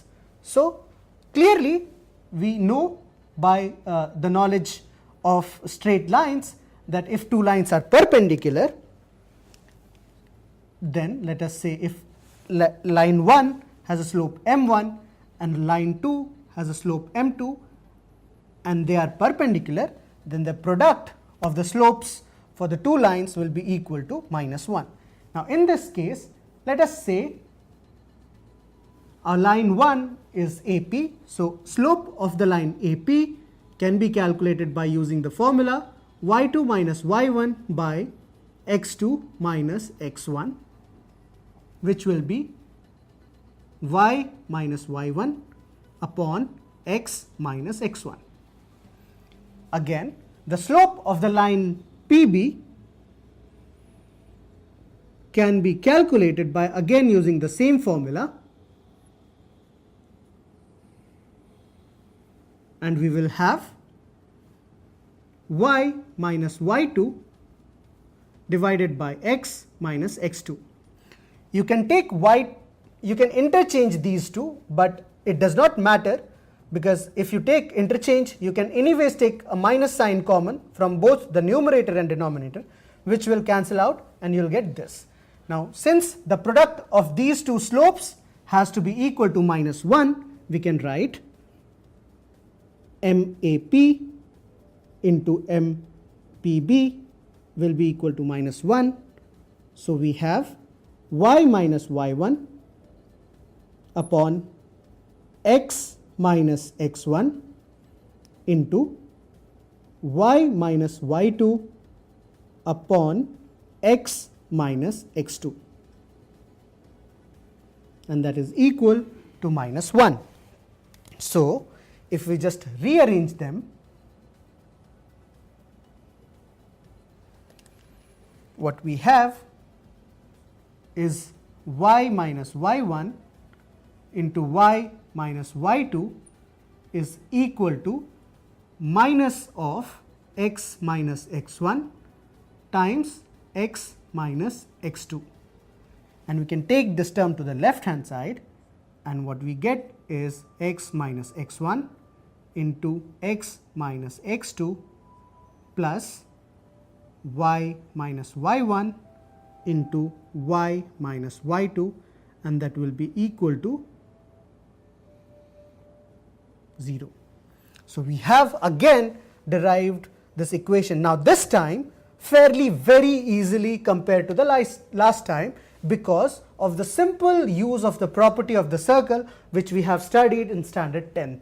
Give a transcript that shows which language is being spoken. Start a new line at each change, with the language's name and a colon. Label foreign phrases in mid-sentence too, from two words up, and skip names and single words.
English: So clearly we know by the knowledge of straight lines that if two lines are perpendicular, then let us say if line 1 has a slope m1 and line 2 has a slope m2 and they are perpendicular, then the product of the slopes for the two lines will be equal to -1. Now in this case, let us say Our line 1 is AP. So slope of the line AP can be calculated by using the formula y2 minus y1 by x2 minus x1, which will be y minus y1 upon x minus x1. Again, the slope of the line PB can be calculated by again using the same formula, and we will have y minus y2 divided by x minus x2. You can take you can interchange these two, but it does not matter, because if you take interchange, you can anyways take a minus sign common from both the numerator and denominator, which will cancel out and you'll get this. Now, since the product of these two slopes has to be equal to minus 1, we can write MAP into MPB will be equal to minus 1. So we have y minus y1 upon x minus x1 into y minus y2 upon x minus x2, and that is equal to minus 1. So if we just rearrange them, what we have is y minus y1 into y minus y2 is equal to minus of x minus x1 times x minus x2, and we can take this term to the left hand side, and what we get is x minus x1 into x minus x2 plus y minus y1 into y minus y2, and that will be equal to 0. So we have again derived this equation. Now this time fairly very easily compared to the last time, because of the simple use of the property of the circle, which we have studied in standard 10th.